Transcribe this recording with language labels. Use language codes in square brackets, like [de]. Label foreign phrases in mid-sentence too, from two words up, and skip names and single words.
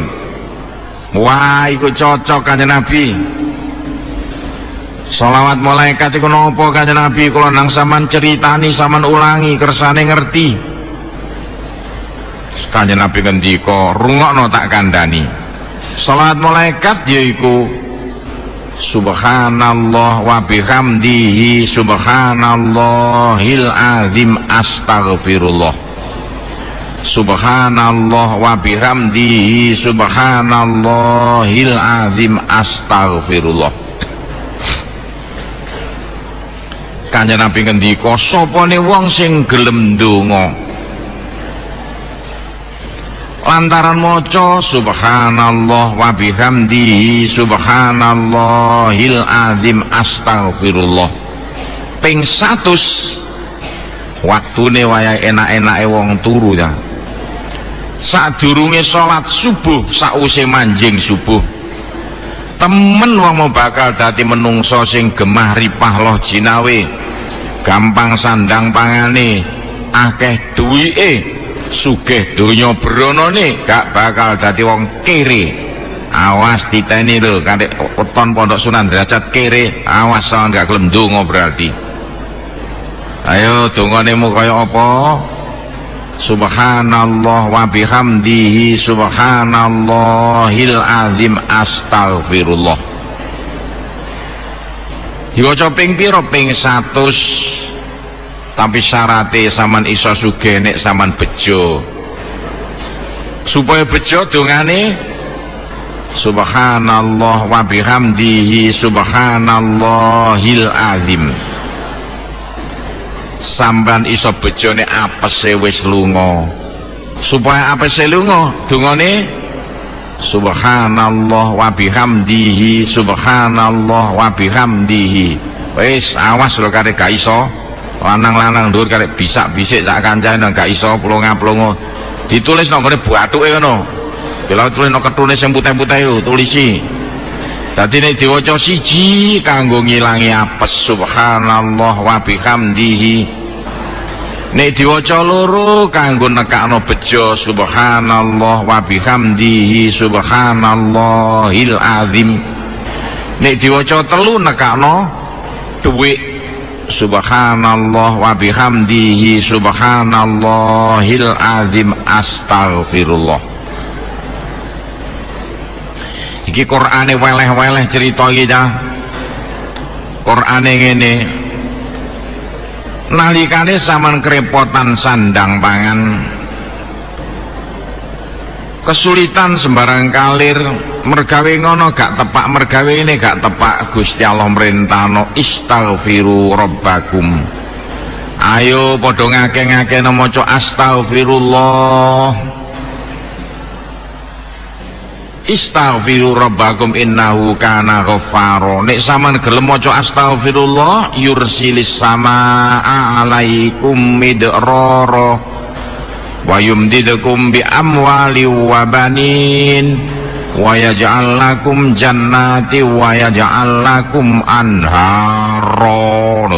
[jv] Wah, iku cocok Kanjeng Nabi. Sholawat malaikat iku napa Kanjeng Nabi? Kula nang sampean ceritani, sampean ulangi kersane ngerti. Kanjeng Nabi ngendika, rungokno tak kandhani. Sholawat malaikat yaiku [ar] سبحان الله وبحمده سبحان الله العظيم أستغفر الله. سبحان الله وبحمده سبحان الله العظيم أستغفر الله. [jv] Kanjeng Nabi ngendika, sapane wong sing gelem ndonga lantaran maca [ar] سبحان الله وبحمده سبحان الله العظيم أستغفر الله [jv] ping 100 waktune wayahe enak-enake wong turu ya. Sadurunge salat subuh, sakwise manjing subuh, temen wong mau bakal dadi menungso sing gemah ripah loh jinawe, gampang sandang pangane, akeh duwike, sugih donya bronone, gak bakal dadi wong kere. Awas diteni lho, kanthi weton Pondok Sunan Derajat kere, awas sampeyan gak gelem ndonga berarti. Ayo dongane mu kaya apa? [ar] سبحان الله وبحمده سبحان الله العظيم أستغفر الله. [jv] Diwaca ping pira? Ping 100. Tapi syaratnya sampean iso sugih nek sampean bejo. Supaya bejo dongane [ar] سبحان الله وبحمده سبحان الله العظيم. [jv] Sampean iso bejone apese wis lunga. Supaya apese lunga dongane [ar] سبحان الله وبحمده سبحان الله وبحمده. [jv] Wis awas lho karek gak iso lanang-lanang ndur karek bisak-bisik sak kancane nang gak iso plonga-plongo. Ditulis nang ngene bathuke ngono. Bila tulis nang ketune sing putih-putih yo tulisi. Dadi nek diwaca siji kanggo ngilangi apes [ar] سبحان الله وبحمده. [jv] Nek diwaca loro kanggo nekakno bejo [ar] سبحان الله وبحمده سبحان الله العظيم. [jv] Nek diwaca telu nekakno dhuwit [ar] سبحان الله وبحمده سبحان الله العظيم أستغفر الله. [jv] Iki Qur'ane weleh-weleh cerita kita. Qur'ane ngene, nalikane sampean kerepotan sandang pangan, kesulitan sembarang kalir, mergawe ngono gak tepak, mergawe ini gak tepak, Gusti Allah merintahno [ar] استغفروا ربكم. [jv] Ayo padha ngake-ngakene maca astaghfirullah. [ar] استغفروا ربكم إنه كان غفارا. [jv] Nek sampean gelem maca astaghfirullah [ar] يرسل السماء عليكم مدرارا ويمددكم بأموال وبنين ويجعل لكم جنات ويجعل لكم أنهارا.